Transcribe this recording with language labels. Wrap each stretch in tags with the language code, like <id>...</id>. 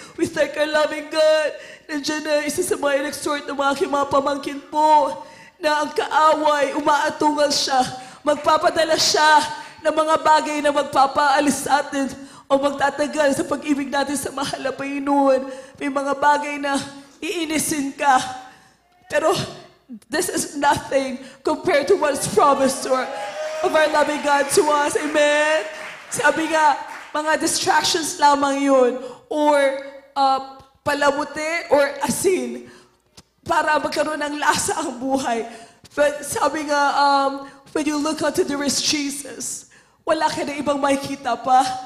<en>We thank our loving God.</en> <tl>Nandiyan na isa sa mga in-exhort ng aking mga pamangkin po na ang kaaway, umaatungal siya. Magpapadala siya ng mga bagay na magpapaalis sa atin o magtatagal sa pag-ibig natin sa mahal na Panginoon. May mga bagay na iinisin ka.</tl> <en>Pero this is nothing compared to what's promised of our loving God to us. Amen?</en> <tl>Sabi nga, mga distractions lamang yun or palamuti or asin para magkaroon ng lasa ang buhay.</tl> <en>But sabi nga, when you look unto the rich Jesus,</en> <tl>wala ka na ibang makikita pa.</tl>